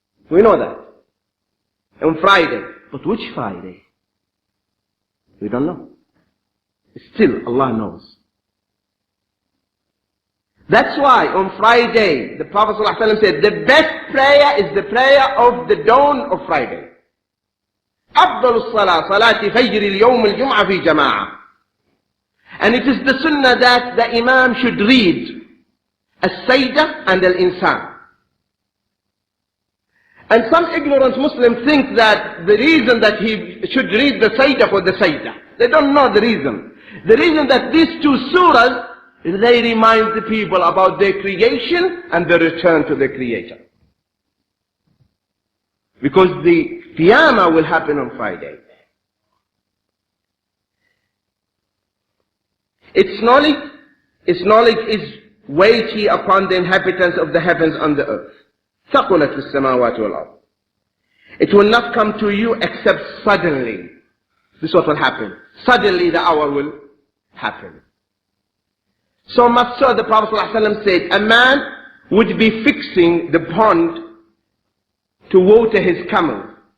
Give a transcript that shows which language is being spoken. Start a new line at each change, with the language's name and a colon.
English: We know that. On Friday. But which Friday? We don't know. Still, Allah knows. That's why on Friday, the Prophet ﷺ said, the best prayer is the prayer of the dawn of Friday.
Arabic: أفضل الصلاة صلاة فجر اليوم الجمعة في جماعة.
English: And it is the sunnah that the Imam should read As-Saydah and Al-Insan. And some ignorant Muslims think that the reason that he should read the Saydah for the Saydah. They don't know the reason. The reason that these two surahs, they remind the people about their creation and the return to the Creator. Because the Qiyamah will happen on Friday. Its knowledge is weighty upon the inhabitants of the heavens and the earth.
Arabic: ثقلت في السماوات والأرض.
English: It will not come to you except suddenly. This is what will happen. Suddenly the hour will happen. So much so the Prophet ﷺ said, a man would be fixing the pond to water his camel.